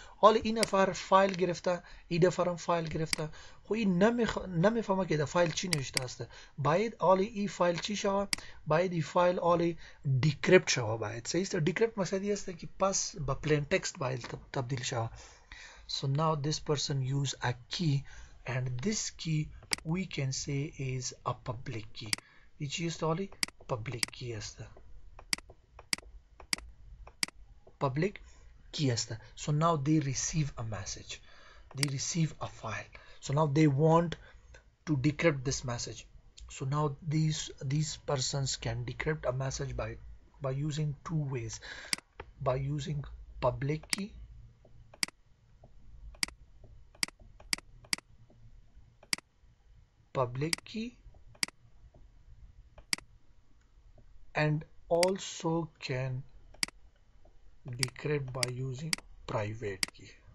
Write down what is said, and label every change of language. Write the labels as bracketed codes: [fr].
[fa] حالا این نفر فایل گرفته، این نفر هم فایل گرفته، خو این نمیفهمه که در فایل چی نوشته است. باید حالا این فایل چی شوه؟ باید این فایل حالا دیکریپت شوه، باید، صحیح است. دیکریپت مقصدی است که پس به پلین تکست باید تبدیل شوه. [en] So now this person use a key, and this key we can say is a public key. [fa] این چی است؟ حالا public key است، public key است. [en] So now they receive a message, they receive a file, so now they want to decrypt this message. So now these persons can decrypt a message by using two ways, by using public key and also can decrypt by using private key.